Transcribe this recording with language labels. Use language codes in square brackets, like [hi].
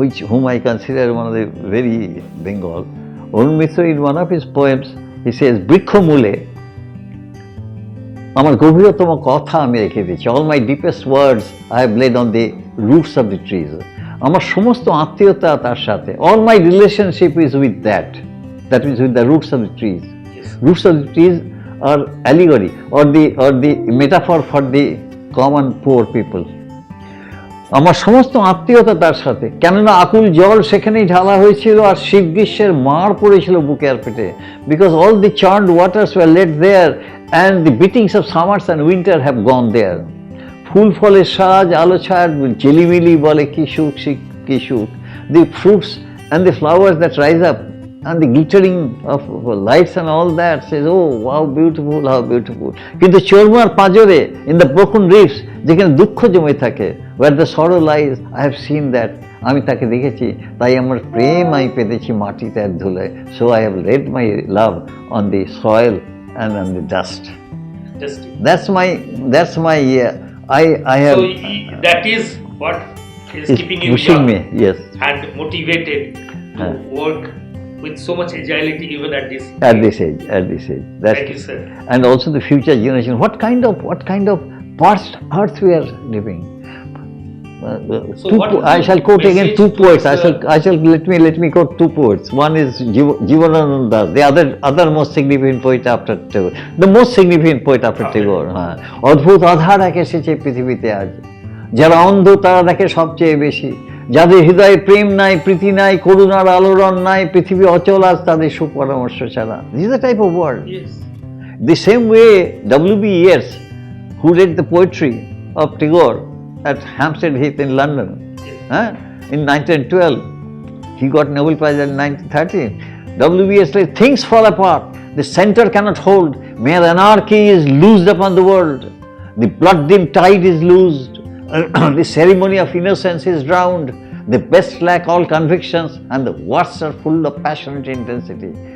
[en] whom I consider one of the very Bengal. Arun Mitra, in one of his poems, he says, [bn] "Brikho mule, আমার গভীরতম কথা আমি রেখে দিয়েছি, [en] all my deepest words I have laid on the roots of the trees." [bn] আমার সমস্ত আত্মীয়তা তার সাথে, [en] all my relationship is with that is with the roots of the trees. Roots of the trees are allegory or the metaphor for the common poor people. [bn] আমার সমস্ত আত্মীয়তা তার সাথে, কেননা আকুল জল সেখানেই ঢালা হয়েছিল আর শীত গ্রীষ্মের মার পড়েছিল বুকে আর পেটে, [en] Because all the churned waters were let there and the beatings of summers and winter have gone there. [bn] ফুল ফলের সাজ আলো ছাড় ঝিলিমিলি বলে কি সুখ [en] কি সুখ, the fruits and the flowers that rise up and the glittering of lights and all that says, oh, how beautiful, how beautiful. [bn] কিন্তু চোরমার পাঁজরে, [en] in the broken reefs, [bn] যেখানে দুঃখ জমে থাকে, [en] where the sorrow lies, I have seen that. [bn] আমি তাকে দেখেছি, তাই আমার প্রেম আমি পেতেছি মাটিতে আর ধুলায়. [en] So I have laid my love on the soil and on the dust. That's my I have. So that is what is keeping you pushing young me, yes, and motivated to work with so much agility even at this age. That's Thank you, sir. And also the future generation. What kind of parched earth we are living. So what I shall quote again two poets. towards, I shall let me quote two poets. One is Jivanananda Das, the other most significant poet after Tagore. The most significant poet after Tagore. [bn] অদ্ভুত আধার এক এসেছে পৃথিবীতে আজ, যারা অন্ধ তারা দেখে সবচেয়ে বেশি, যাদের হৃদয়ে প্রেম নাই, প্রীতি নাই, করুণার আলোড়ন নাই, পৃথিবী অচল আজ তাদের সুপরামর্শ ছাড়া. [en] This is the type of world. Yes. The same way W.B. Yeats, who read the poetry of Tagore at Hampstead Heath in London, in 1912, he got Nobel Prize in 1913. W.B. Yeats said, things fall apart, the center cannot hold, mere anarchy is loosed upon the world, the blood-dimmed tide is loosed, the ceremony of innocence is drowned, the best lack all convictions, and the worst are full of passionate intensity.